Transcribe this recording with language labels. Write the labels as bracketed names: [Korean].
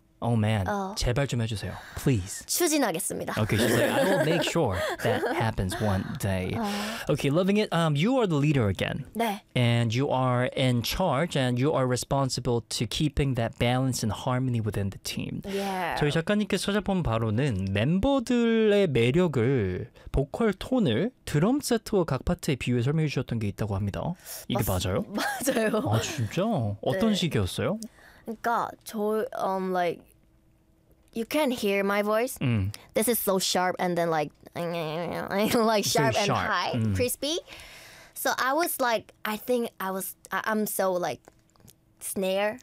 [English] Oh man. Oh. [Korean] 제발 좀 해주세요. [English] Please. [Korean] 추진하겠습니다. [English] Okay, she's like, I will make sure that happens one day. Okay, loving it. You are the leader again. [Korean] 네. [English] And you are in charge and you are responsible to keeping that balance and harmony within the team. Yeah. [Korean] 저희 작가님께 찾아본 바로는 멤버들의 매력을 보컬 톤을 드럼 세트와 각 파트에 비유해 설명해 주셨던 게 있다고 합니다. 이게 맞아요? 맞아요. 아, 진짜? 어떤 네. 식이었어요? 그러니까 저 [English] like you can hear my voice. This is so sharp and then like like sharp, so sharp. And high, crispy. So I was like I'm so like snare.